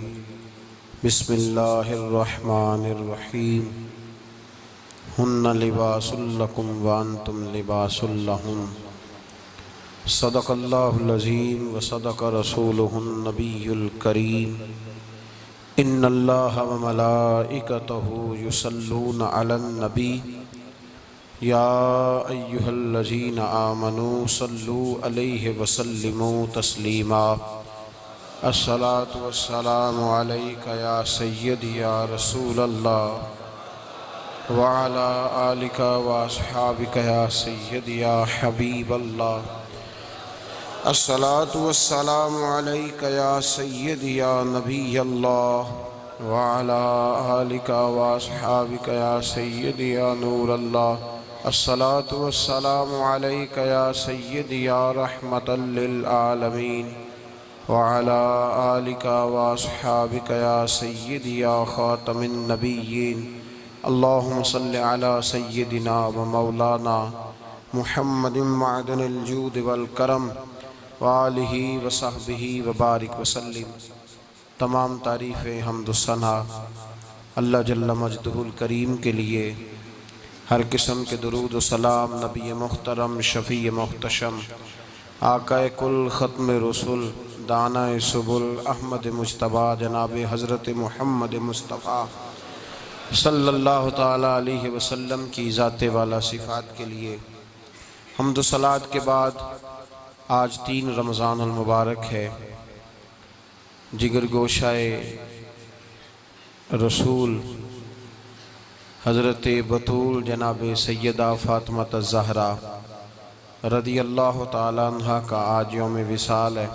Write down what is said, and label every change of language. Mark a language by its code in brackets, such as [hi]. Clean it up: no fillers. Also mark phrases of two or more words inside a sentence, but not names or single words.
[ar] بسم الله الرحمن الرحيم. هن لباس لكم وأنتم لباس لهن. صدق الله العظيم وصدق رسوله النبي الكريم. إن الله وملائكته يصلون على النبي يا أيها الذين آمنوا صلوا عليه وسلموا تسليما. الصلاة والسلام عليك يا سيدي يا رسول الله وعلى آلك وأصحابك يا سيدي يا حبيب الله. الصلاة والسلام عليك يا سيدي يا نبي الله وعلى آلك وأصحابك يا سيدي يا نور الله. الصلاة والسلام عليك يا سيدي يا رحمة للعالمين وعلى آلك وأصحابك يا سيدي يا خاتم النبيين. اللهم صل على سيدنا ومولانا محمد معدن الجود والكرم وآله وصحبه وبارك وسلم. [ur] تمام تعریفیں حمد ثنا اللہ [ar] جل مجده الكريم [ur] کے لیے. ہر قسم کے درود و سلام نبی محترم شفیع محتشم آقائے کل ختم رسول دانائے سبل احمد مجتبیٰ جناب حضرت محمد مصطفیٰ [ar] صلى الله تعالى عليه وسلم [ur] کی ذات والا صفات کے لیے حمد صلاۃ کے بعد آج 3 رمضان المبارک ہے. جگر گوشۂ رسول حضرت بتول جناب سیدہ فاطمہ زہرا [ar] رضي الله تعالى عنها [ur] کا آج یوم وصال ہے.